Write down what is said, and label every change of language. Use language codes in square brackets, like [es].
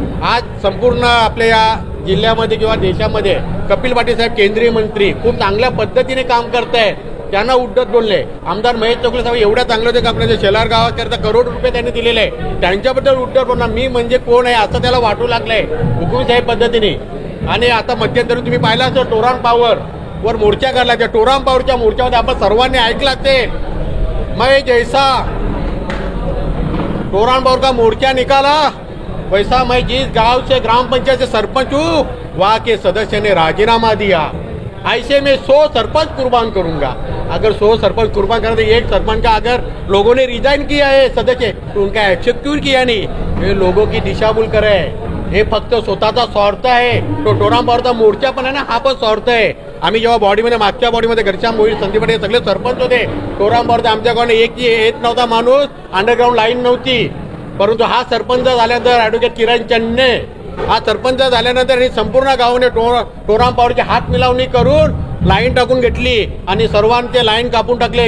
[mr] आज संपूर्ण आपल्या या जिल्ह्यामध्ये किंवा देशामध्ये कपिल पाटील साहेब केंद्रीय मंत्री खूप चांगल्या पद्धतीने काम करत आहेत. त्यांना उड्डत बोलले. आमदार महेश चौगले साहेब एवढ्या चांगलं होते का आपल्या शेलार गावाकरता करोड रुपये त्यांनी दिलेले आहे, त्यांच्याबद्दल उड्डत बोलणार मी म्हणजे कोण आहे असं त्याला वाटू लागलंय हुकुमशाही पद्धतीने. आणि आता मध्यंतरी तुम्ही पाहिला असं टोरान पॉवर वर मोर्चा काढला. त्या टोरान पॉवरच्या मोर्चामध्ये आपण सर्वांनी ऐकलं असेल, [hi] मैं जैसा टोरान पॉवर का मोर्चा निकाला वैसा मैं जिस गांव से ग्राम पंचायत से सरपंच हूँ वहाँ के सदस्य ने राजीनामा दिया, ऐसे में 100 सरपंच कुर्बान करूंगा. अगर 100 सरपंच कुर्बान करते, एक सरपंच का अगर लोगों ने रिजाइन किया है सदस्य, तो उनका एक्सेप्ट क्यों किया नहीं? ये लोगों की दिशाभूल करे. [mr] हे फक्त स्वतःचा स्वार्थ आहे. तो टोरांपावरचा मोर्चा पण आहे ना, हा पण स्वार्थ आहे. आम्ही जेव्हा बॉडीमध्ये, मागच्या बॉडीमध्ये घरच्या मोहित संदीप पाटील सगळे सरपंच होते. टोरांपावरचा आमच्याकडे एक येत नव्हता माणूस, अंडरग्राऊंड लाईन नव्हती. परंतु हा सरपंच झाल्यानंतर ॲडव्होकेट किरण चन्ने हा सरपंच झाल्यानंतर संपूर्ण गावाने टोरांपावरची हात मिलावणी करून लाईन टाकून घेतली आणि सर्वांचे लाईन कापून टाकले.